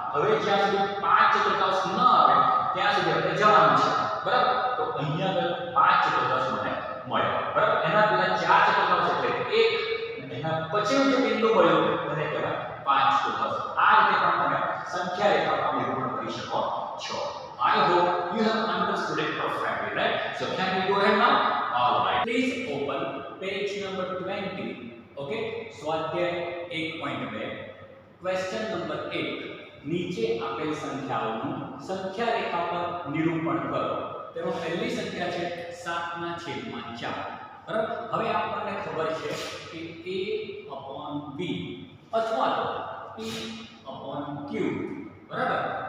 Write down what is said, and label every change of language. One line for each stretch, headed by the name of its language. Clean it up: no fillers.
Gujarati: હવે જ્યાં સુધી 5/4 ન આવે ત્યાં સુધી આપણે જવાનું છે, બરાબર. તો અહીંયા આગળ 5/4 મને મળ્યો, બરાબર. એના પહેલા 4/4 એટલે 1 એના પછીનું જે બિંદુ મળ્યું તેને કહેવાય 5/4. આ રીતે પણ તમે સંખ્યા રેખા પર નિરૂપણ કરી શકો છો.
English: I hope you have understood it perfectly, right? So can we go ahead now? All right. Please open page number 20. Okay?
Gujarati: સ્વાધ્યાય 1.2
English: question number
Gujarati: 8. નીચે આપેલ સંખ્યાઓનું સંખ્યા રેખા પર નિરૂપણ કરો. તેમાં પહેલી સંખ્યા છે 7/4, બરાબર. હવે આપણને ખબર છે કે a/b અથવા તો p/q, બરાબર.